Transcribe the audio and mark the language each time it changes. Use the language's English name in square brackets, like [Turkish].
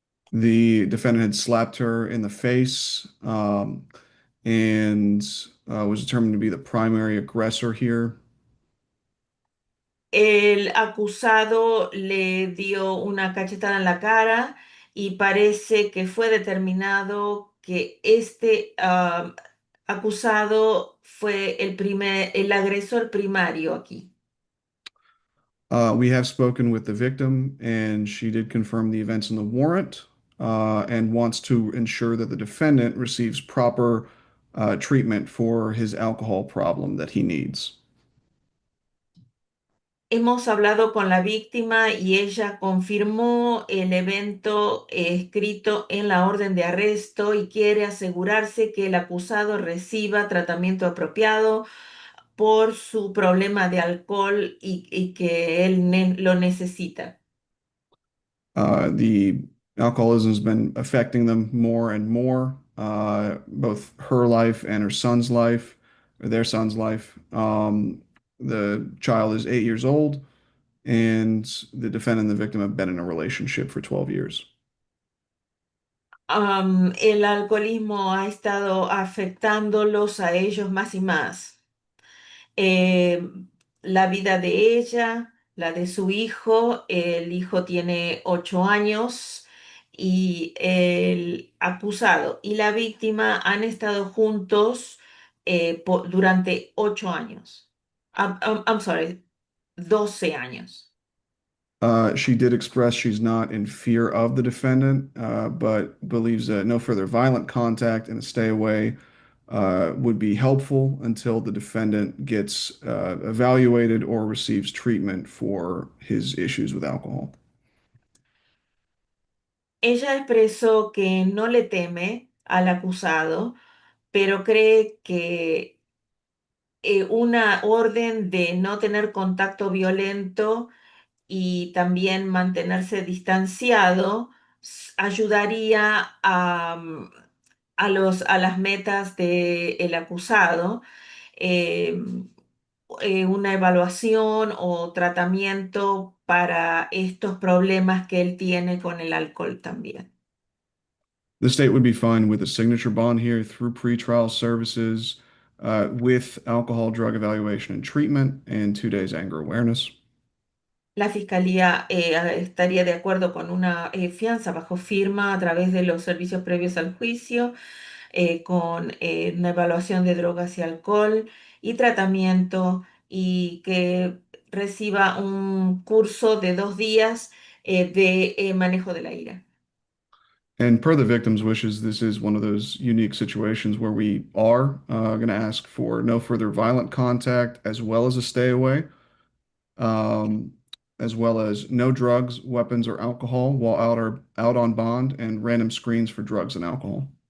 [English] The defendant had slapped her in the face, and was determined to be the primary aggressor here. [Spanish] El acusado le dio una cachetada en la cara y parece que fue determinado que este acusado fue el agresor primario aquí. [English] We have spoken with the victim, and she did confirm the events in the warrant, and wants to ensure that the defendant receives proper treatment for his alcohol problem that he needs. [Spanish] Hemos hablado con la víctima y ella confirmó el evento escrito en la orden de arresto y quiere asegurarse que el acusado reciba tratamiento apropiado por su problema de alcohol y que él lo necesita. [English] The alcoholism has been affecting them more and more, both her life and her son's life, or their son's life. The child is 8 years old, and the defendant and the victim have been in a relationship for 12 years. [Spanish] El alcoholismo ha estado afectándolos a ellos más y más. eh, la vida de ella, la de su hijo. El hijo tiene 8 años y el acusado y la víctima han estado juntos durante 8 años. [English] I'm sorry, [Spanish] 12 años. [English] She did express she's not in fear of the defendant, but believes that no further violent contact and a stay away would be helpful until the defendant gets evaluated or receives treatment for his issues with alcohol. [Spanish] Ella expresó que no le teme al acusado, pero cree que una orden de no tener contacto violento y también mantenerse distanciado ayudaría a las metas del acusado. eh, una evaluación o tratamiento para estos problemas que él tiene con el alcohol también. [English] The state would be fine with a signature bond here through pretrial services, with alcohol, drug evaluation and treatment, and 2 days anger awareness. [Spanish] La fiscalía estaría de acuerdo con una fianza bajo firma a través de los servicios previos al juicio, con una evaluación de drogas y alcohol y tratamiento, y que reciba un curso de 2 días de manejo de la ira. [English] And per the victim's wishes, this is one of those unique situations where we are going to ask for no further violent contact as well as a stay away, um, as well as no drugs, weapons, or alcohol while out on bond, and random screens for drugs and alcohol.